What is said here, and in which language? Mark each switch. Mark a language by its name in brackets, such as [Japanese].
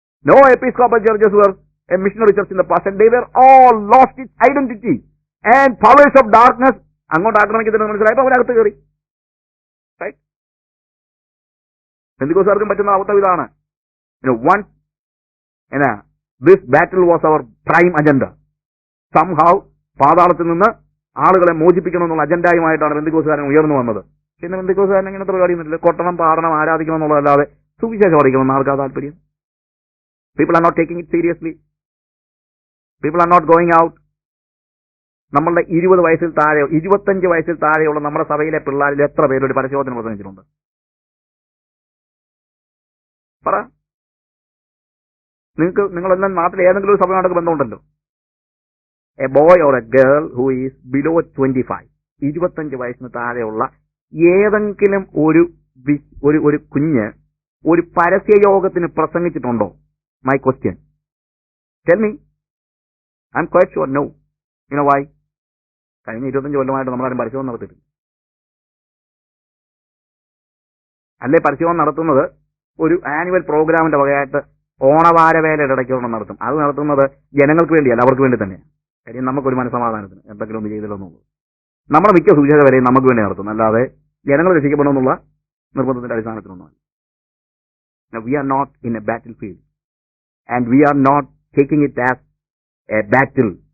[English] No episcopal churches were a missionary church in the past, and they were all lost its identity. And powers of darkness [Malayalam] അങ്ങോട്ട് ആക്രമിക്കുന്നതിന് മനസ്സിലായപ്പോൾ അവരകത്ത് കയറി. പെന്തിക്കോസ്തുകാർക്കും പറ്റുന്ന അവസ്ഥ ഇതാണ്. [English] Once this battle was our prime agenda. Somehow [Malayalam] പാതാളത്തിൽ നിന്ന് ആളുകളെ മോചിപ്പിക്കണമെന്നുള്ള അജണ്ടയുമായിട്ടാണ് പെന്തിക്കോസ്തുകാരൻ ഉയർന്നു വന്നത്. പിന്നെ പെന്തിക്കോസ്തുകാരൻ ഇങ്ങനത്തെ പരിപാടിയൊന്നുമില്ല. കൊട്ടണം, പാടണം, ആരാധിക്കണം എന്നുള്ളതല്ലാതെ സുവിശേഷം അറിയിക്കണം ആൾക്കാർ താല്പര്യം. [English] People are not taking it seriously. People are not going out. [Malayalam] നമ്മളുടെ 20 വയസ്സിൽ താഴെ 25 വയസ്സിൽ താഴെയുള്ള നമ്മുടെ സഭയിലെ പിള്ളേരിൽ എത്ര പേര് പരസ്യബോധനം പ്രസംഗിച്ചിട്ടുണ്ട്? പറ. നിങ്ങളെല്ലാം നാട്ടിൽ ഏതെങ്കിലും ഒരു സഭയോടൊക്കെ ബന്ധമുണ്ടല്ലോ. [English] a boy or a girl who is below 25, [Malayalam] 25 വയസ്സിന് താഴെയുള്ള ഏതെങ്കിലും ഒരു കുഞ്ഞ് ഒരു പരസ്യയോഗത്തിന് പ്രസംഗിച്ചിട്ടുണ്ടോ? [English] My question. Tell me. I'm quite sure no. You know why? [Malayalam] കഴിഞ്ഞ 25 കൊല്ലമായിട്ട് നമ്മളാരും പരസ്യവും നടത്തിയിട്ടില്ല. അല്ലേ പരസ്യവും നടത്തുന്നത് ഒരു ആനുവൽ പ്രോഗ്രാമിന്റെ വകയായിട്ട് ഓണവാരവേലയുടെ ഇടയ്ക്ക് നടത്തും. അത് നടത്തുന്നത് ജനങ്ങൾക്ക് വേണ്ടിയല്ല, അവർക്ക് വേണ്ടി തന്നെയാണ്. കാര്യം നമുക്കൊരു മനസ്സമാധാനത്തിന് എന്തെങ്കിലും ഒന്ന് ചെയ്തില്ലെന്നുള്ളൂ. നമ്മുടെ മിക്ക സുവിശേഷ വരെയും നമുക്ക് വേണ്ടി നടത്തും, അല്ലാതെ ജനങ്ങൾ രക്ഷിക്കപ്പെടണമെന്നുള്ള നിർബന്ധത്തിന്റെ അടിസ്ഥാനത്തിലൊന്നുമല്ല. [English] We are not in a battlefield, and we are not taking it as a battle.